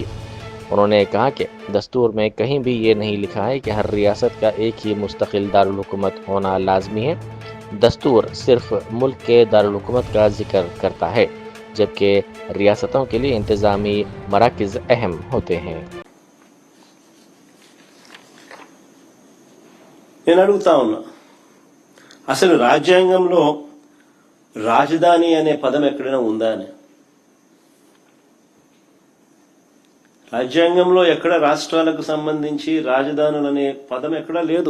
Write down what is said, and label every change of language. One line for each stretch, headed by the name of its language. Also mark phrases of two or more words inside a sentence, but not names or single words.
Urdu: انہوں نے کہا کہ دستور میں کہیں بھی یہ نہیں لکھا ہے کہ ہر ریاست کا ایک ہی مستقل دارالحکومت ہونا لازمی ہے۔ دستور صرف ملک کے دارالحکومت کا ذکر کرتا ہے، جبکہ ریاستوں کے لیے انتظامی مراکز اہم ہوتے ہیں۔
Telugu: నేను అడుగుతా ఉన్నా, అసలు రాజ్యాంగంలో రాజధాని అనే పదం ఎక్కడైనా ఉందా అని? రాజ్యాంగంలో ఎక్కడ రాష్ట్రాలకు సంబంధించి రాజధానులు అనే పదం ఎక్కడా లేదు.